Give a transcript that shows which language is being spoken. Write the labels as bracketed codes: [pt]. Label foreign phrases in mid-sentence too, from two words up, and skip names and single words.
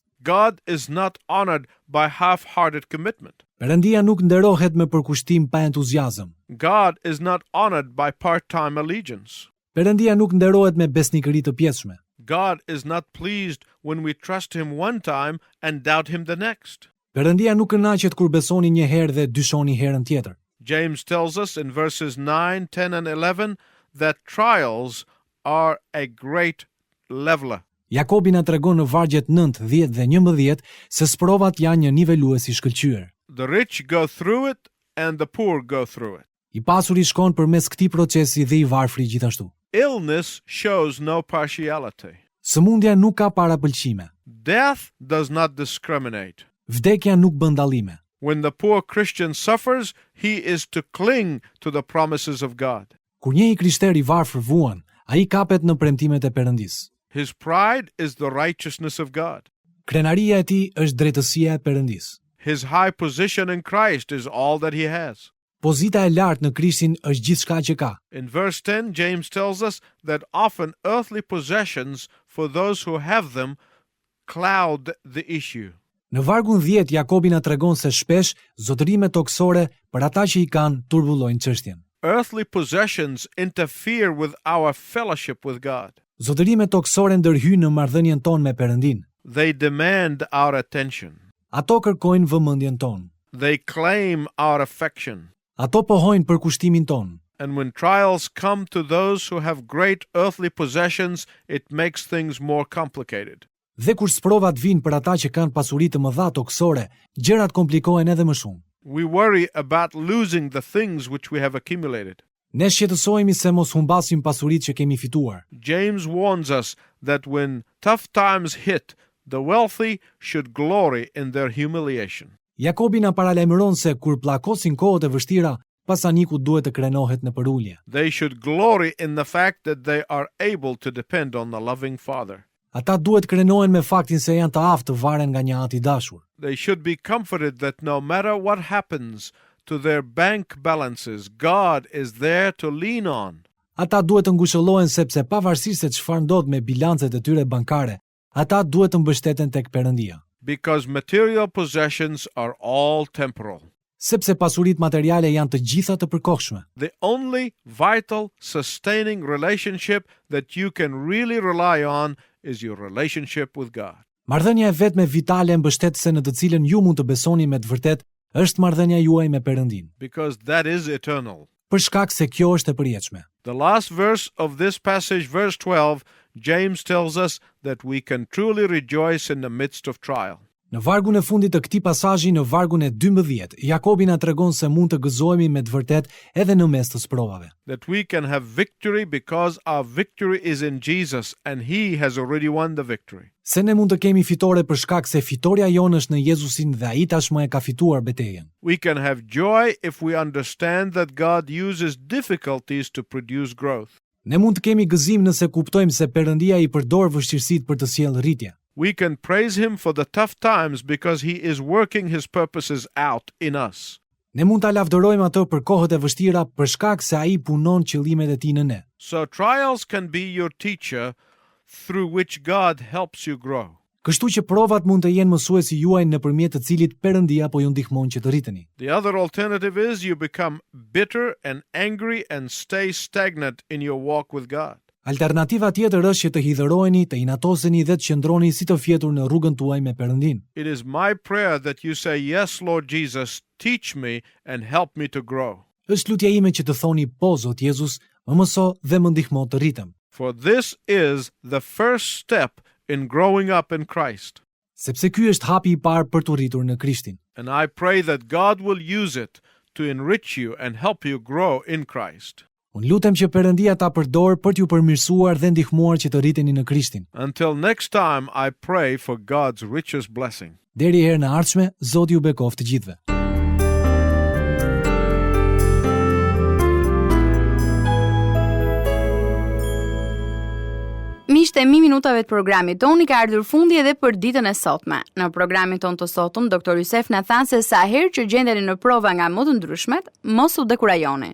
[en] God is not honored by half-hearted commitment. [sq] Perëndia nuk nderohet me përkushtim pa entuziazëm. [en] God is not honored by part-time allegiance. [sq] Perëndia nuk nderohet me besnikëri të pjesshme. [en] God is not pleased when we trust him one time and doubt him the next. [sq] Perëndia nuk kënaqet kur besoni një herë dhe dyshoni herën tjetër. [en] James tells us in verses 9, 10, and 11 that trials are a great leveler. [sq] Jakobi na tregon në vargjet 9, 10 dhe 11 se sprovat janë një nivelues i shkëlqyer. [en] The rich go through it and the poor go through it. [sq] I pasuri shkon përmes këtij procesi dhe i varfri gjithashtu. [en] Illness shows no partiality. [sq] Sëmundja nuk ka parapëlqime. [en] Death does not discriminate. [sq] Vdekja nuk bën dallime. [en] When the poor Christian suffers, he is to cling to the promises of God. [sq] Kur një i krishter i varfër vuan, ai kapet në premtimet e Perëndis. [en] His pride is the righteousness of God. [sq] Krenaria e tij është drejtësia e Perëndis. [en] His high position in Christ is all that he has. [sq] Pozita e lartë në Krishtin është gjithçka që ka. [en] In verse 10, James tells us that often earthly possessions for those who have them cloud the issue. [sq] Në vargun 10, Jakobi na tregon se shpesh zotërimet toksore për ata që i kanë turbullojnë çështjen. [en] Earthly possessions interfere with our fellowship with God. [sq] Zotërimet toksore ndërhyjnë në marrëdhënien tonë me Perëndin. [en] They demand our attention. [sq] Ato kërkojnë vëmendjen tonë. [en] They claim our affection. [sq] Ato pohojnë për kushtimin tonë. [en] And when trials come to those who have great earthly possessions, it makes things more complicated. [sq] Dhe kur sprovat vinë për ata që kanë pasuri të mëdha toksore, gjërat komplikohen edhe më shumë. [en] We worry about losing the things which we have accumulated. [sq] Ne shqetësohemi se mos humbasim pasuritë që kemi fituar. [en] James warns us that when tough times hit, the wealthy should glory in their humiliation. [sq] Jakobi na paralajmëron se kur pllakosin kohët e vështira, pasaniku duhet të krenohet në përulje. [en] They should glory in the fact that they are able to depend on the loving Father. [sq] Ata duhet krenohen me faktin se janë të aftë të varen nga një Ati i dashur. [en] They should be comforted that no matter what happens to their bank balances, God is there to lean on. [sq] Ata duhet të ngushëllohen sepse pavarësisht se çfarë ndodh me bilancet e tyre bankare, ata duhet të mbështeten tek Perëndia. [en] Because material possessions are all temporal. [sq] Sepse pasuritë materiale janë të gjitha të përkohshme. [en] The only vital, sustaining relationship that you can really rely on is your relationship with God. [sq] Marrëdhënia e vetme vitale mbështetëse në të cilën ju mund të besoni me të vërtetë është marrëdhënia juaj me Perëndin. [en] Because that is eternal. [sq] Për shkak se kjo është e përjetshme. [en] The last verse of this passage, verse 12, James tells us that we can truly rejoice in the midst of trial. [sq] Në vargun e fundit të këtij pasazhi, në vargun e 12, Jakobi na tregon se mund të gëzohemi me të vërtet edhe në mes të sprovave. [en] That we can have victory because our victory is in Jesus and he has already won the victory. [sq] Se ne mund të kemi fitore për shkak se fitoria jonë është në Jezusin dhe ai tashmë e ka fituar betejën. [en] We can have joy if we understand that God uses difficulties to produce growth. [sq] Ne mund të kemi gëzim nëse kuptojmë se Perëndia I përdor vështirësitë për të sjellë rritje. [en] We can praise him for the tough times because he is working his purposes out in us. [sq] Ne mund ta lavdërojmë atë për kohët e vështira për shkak se ai punon qëllimet e tij në ne. [en] So trials can be your teacher through which God helps you grow. [sq] Kështu që provat mund të jenë mësuesi juaj nëpërmjet të cilit Perëndia po ju ndihmon që të rriteni. [en] The other alternative is you become bitter and angry and stay stagnant in your walk with God. [sq] Alternativa tjetër është që të hidhëroheni, të inatoseni dhe të qëndroni si të fjetur në rrugën tuaj me Perëndin. [en] It is my prayer that you say, "Yes, Lord Jesus, teach me and help me to grow." [sq] Është lutja ime që të thoni po Zot Jezus, më mëso dhe më ndihmo të rritem. [en] For this is the first step in growing up in Christ. [sq] Sepse ky është hapi I parë për të rritur në Krishtin. [en] And I pray that God will use it to enrich you and help you grow in Christ. [sq] Unë lutem që Perëndia ta përdor për t'ju përmirësuar dhe ndihmuar që të rriteni në Krishtin. [en] Until next time, I pray for God's richest blessing. [sq] Deri herë në ardhshme, Zoti ju bekoft të gjithëve. Miqtë, mi minutave të programit ton I ka ardhur fundi edhe për ditën e sotme. Në programin ton të sotëm, Dr. Jusef na tha se sa herë që gjendeni në prova nga më të ndryshmet, mos u dekurajoni.